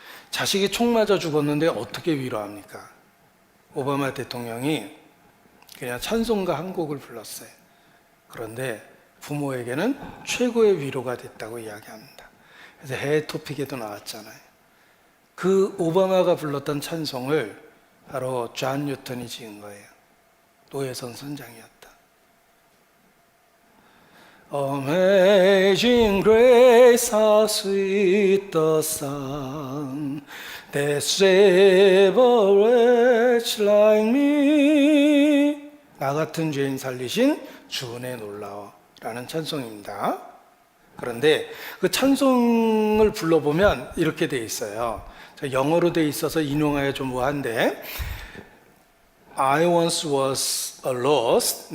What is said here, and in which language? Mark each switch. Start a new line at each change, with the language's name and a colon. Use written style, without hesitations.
Korean: 자식이 총 맞아 죽었는데 어떻게 위로합니까? 오바마 대통령이 그냥 찬송가 한 곡을 불렀어요. 그런데 부모에게는 최고의 위로가 됐다고 이야기합니다. 그래서 해외 토픽에도 나왔잖아요. 그 오바마가 불렀던 찬송을 바로 존 뉴턴이 지은 거예요. 노회선 선장이었다.
English: Amazing grace, how sweet the sound that saved a wretch like me.
Korean: 나 같은 죄인 살리신 주 은혜 놀라워라는 찬송입니다. 그런데 그 찬송을 불러보면 이렇게 돼 있어요. 영어로 돼 있어서 인용하여 좀 뭐한데
English: I once was a lost.